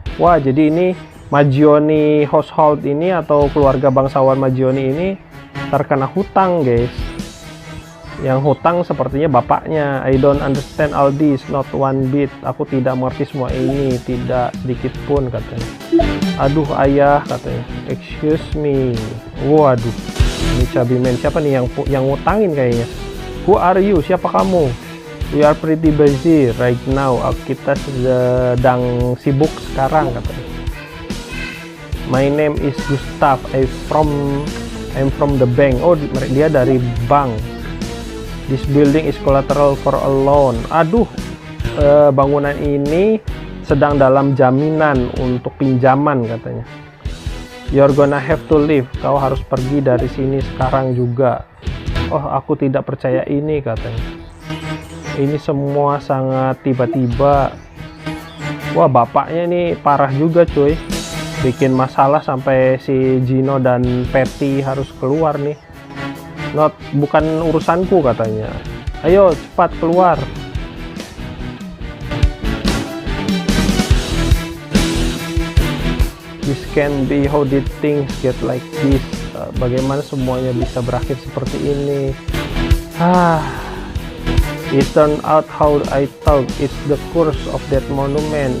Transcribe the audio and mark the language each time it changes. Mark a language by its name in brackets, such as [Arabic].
[Indonesian] Wah, jadi ini Magione household ini atau keluarga bangsawan Magione ini terkena hutang, guys. Yang hutang sepertinya bapaknya. [English] I don't understand all this, not one bit. [Indonesian] Aku tidak mengerti semua ini, tidak sedikit pun katanya. Aduh ayah katanya. [English] Excuse me. [Indonesian] Waduh, ini [English] chubby man. [Indonesian] Siapa nih yang ngutangin kayaknya? [English] Who are you? [Indonesian] Siapa kamu? [English] We are pretty busy right now. [Indonesian] Kita sedang sibuk sekarang katanya. [English] My name is Gustav. I'm from the bank. [Indonesian] Oh, dia dari bank. [English] This building is collateral for a loan. [Indonesian] Aduh, bangunan ini sedang dalam jaminan untuk pinjaman katanya. [English] You're gonna have to leave. [Indonesian] Kau harus pergi dari sini sekarang juga. Oh, aku tidak percaya ini katanya. Ini semua sangat tiba-tiba. Wah, bapaknya nih parah juga cuy. Bikin masalah sampai si Gino dan Patty harus keluar nih. Bukan urusanku katanya. Ayo cepat keluar. [English] This can be, how did things get like this? [Indonesian] Bagaimana semuanya bisa berakhir seperti ini? [English] It turned out how I thought. It's the curse of that monument.